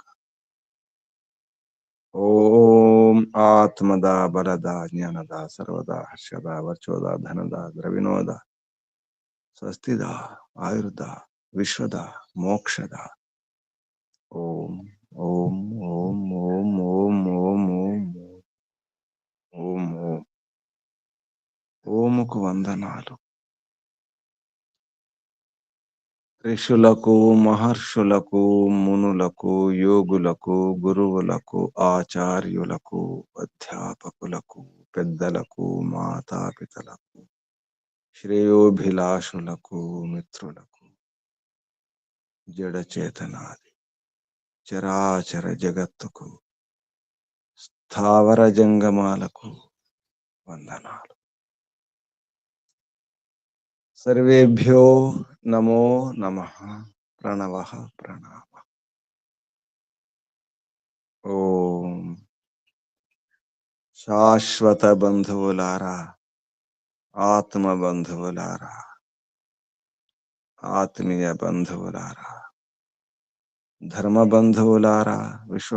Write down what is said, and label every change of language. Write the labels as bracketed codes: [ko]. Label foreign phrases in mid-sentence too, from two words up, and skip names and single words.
[sa] ओम आत्मदा बलदा ज्ञानदा सर्वदा हर्षदा वर्चोदा धनदा द्रविणोदा स्वस्तिदा आयुर्दा विश्वदा मोक्षदा। ओम ओम ओम ओम ओम ओम ओम ओम ओम। [te] ఓముకు వందనాలు. ఋషులకు మహర్షులకు మునులకు యోగులకు గురువులకు ఆచార్యులకు అధ్యాపకులకు పెద్దలకు మాతాపితలకు శ్రేయోభిలాషులకు మిత్రులకు జడచేతనాది చరాచర జగత్తుకు స్థావర జంగమాలకు వందనాలు. [sa] सर्वेभ्यो नमो नमः। प्रणवः प्रणामः। [te] ఓం శాశ్వత బంధువులారా, ఆత్మ బంధువులారా, ఆత్మీయ బంధువులారా, ధర్మ బంధువులారా, విశ్వ